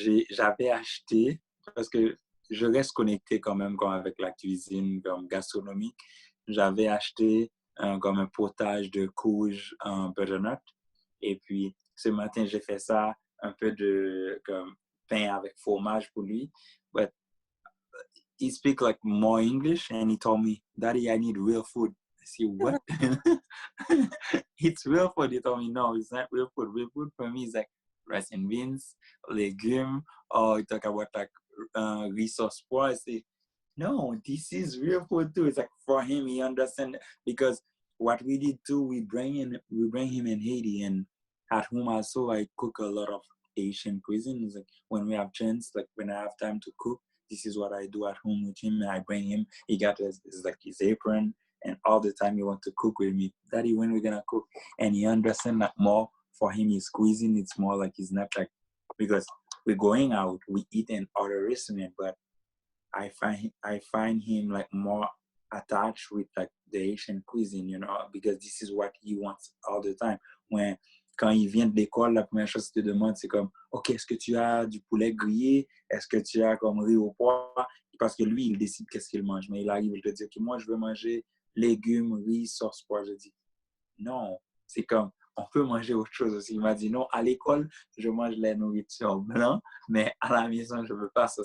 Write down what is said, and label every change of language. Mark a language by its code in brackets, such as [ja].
[fr] J'avais acheté, parce que je reste connecté quand même avec la cuisine, comme gastronomique. J'avais acheté comme un potage de courge en butternut. Et puis, ce matin, j'ai fait ça, un peu de comme, pain avec fromage pour lui. [en] But he speak like more English, and he told me, "Daddy, I need real food." I said, "What?" It's real food. He told me, "No, it's not real food. Real food for me is like rice and beans, legume, or you talk about like resource poor." I say, "No, this is real food too." It's like for him, he understand because what we did too, we bring him in Haiti, and at home also I cook a lot of Asian cuisine. It's like when we have chance, like when I have time to cook, this is what I do at home with him. And I bring him. He got his apron, and all the time he want to cook with me. Daddy, when we gonna cook? And he understand that more. For him, he's squeezing. It's more like he's not like because we're going out, we eat in other restaurant, but I find him like more attached with like the Asian cuisine, you know, because this is what he wants all the time. [fr] Quand il vient de l'école, la première chose qu'il te demande, c'est comme, OK, est-ce que tu as du poulet grillé? Est-ce que tu as comme riz au pois? Parce que lui, il décide qu'est-ce qu'il mange. Mais il arrive, il te dit, OK, moi, je veux manger légumes, riz, sauce pois. Je dis, non, c'est comme, on peut manger autre chose aussi. Il m'a dit, non, à l'école, je mange la nourriture blanche, mais à la maison, je ne veux pas ça.